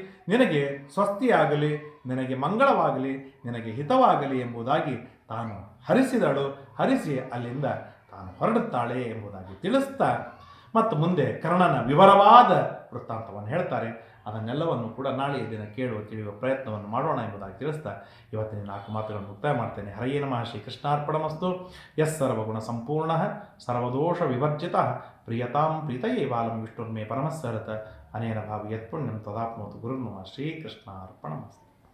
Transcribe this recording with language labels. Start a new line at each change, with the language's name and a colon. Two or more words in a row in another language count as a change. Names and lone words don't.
Kannada: ನಿನಗೆ ಸ್ವಸ್ತಿಯಾಗಲಿ, ನಿನಗೆ ಮಂಗಳವಾಗಲಿ, ನಿನಗೆ ಹಿತವಾಗಲಿ ಎಂಬುದಾಗಿ ತಾನು ಹರಿಸಿದಳು. ಹರಿಸಿ ಅಲ್ಲಿಂದ ತಾನು ಹೊರಡುತ್ತಾಳೆ ಎಂಬುದಾಗಿ ತಿಳಿಸ್ತಾ ಮತ್ತು ಮುಂದೆ ಕರ್ಣನ ವಿವರವಾದ ವೃತ್ತಾಂತವನ್ನು ಹೇಳ್ತಾರೆ. ಅದನ್ನೆಲ್ಲವನ್ನು ಕೂಡ ನಾಳೆಯ ದಿನ ಕೇಳುವ ತಿಳಿಯುವ ಪ್ರಯತ್ನವನ್ನು ಮಾಡೋಣ ಎಂಬುದಾಗಿ ತಿಳಿಸ್ತಾ ಇವತ್ತಿನ 4 ಮಾತುಗಳನ್ನು ಮುಕ್ತಾಯ ಮಾಡ್ತೇನೆ.
Sanskrit: ಹರಯೇ ನಮಃ. ಶ್ರೀ ಕೃಷ್ಣಾರ್ಪಣಮಸ್ತು. ಯಸ್ ಸರ್ವಗುಣ ಸಂಪೂರ್ಣ ಸರ್ವದೋಷ ವಿವರ್ಜಿತ ಪ್ರಿಯತಾಂ ಪ್ರೀತಯೇ ಬಾಲಂ ವಿಷ್ಣುರ್ಮೇ ಪರಮಸ್ಸರತ ಅನೇನ ಭಾವಿ ಯತ್ಪುಣ್ಯಂ ತದಾಪ್ನೋತು ಗುರುರ್ನಮಃ. ಶ್ರೀ ಕೃಷ್ಣಾರ್ಪಣಮಸ್ತು.